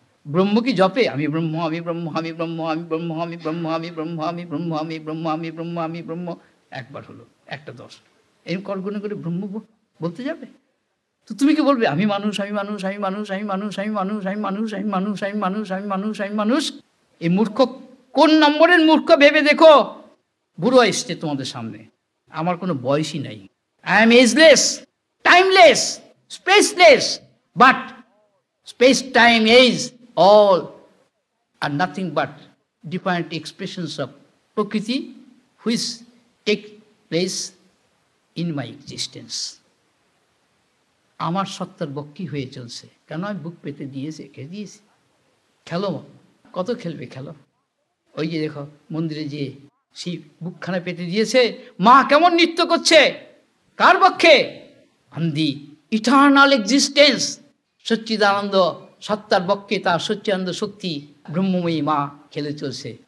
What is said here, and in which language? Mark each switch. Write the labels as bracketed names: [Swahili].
[Bangla] ব্রহ্ম কি জপে আমি ব্রহ্ম আমি ব্রহ্ম আমি ব্রহ্ম আমি ব্রহ্ম আমি ব্রহ্ম আমি ব্রহ্ম আমি ব্রহ্ম আমি ব্রহ্ম আমি ব্রহ্ম আমি ব্রহ্ম একবার হলো, একটা দশ, এরকম করগুনে করে ব্রহ্ম বলতে যাবে? তো তুমি কি বলবে আমি মানুষ আমি মানুষ আমি মানুষ আমি মানুষ আমি মানুষ আমি মানুষ আমি মানুষ আমি মানুষ আমি মানুষ আমি মানুষ? এই মূর্খ কোন নম্বরের মূর্খ ভেবে দেখো। বুড়ো এসছে তোমাদের সামনে, আমার কোনো বয়সই নাই। [English] I am ageless, timeless, spaceless, but space time age all are nothing but different expressions of Prakriti which take place in my existence. [Bangla] আমার সত্তার বক্কি হয়ে চলছে, কেন আমি বুক পেতে দিয়েছি, কে দিয়েছি? খেলো, কত খেলবে খেলো। ওই যে দেখো মন্দিরে যে সেই বুকখানা পেতে দিয়েছে, মা কেমন নৃত্য করছে, কার পক্ষে? [English] on the eternal existence, [Bangla] সচ্চিদানন্দ সত্তার বক্ষে তার সচ্চিদানন্দ শক্তি ব্রহ্মময়ী মা খেলে চলছে।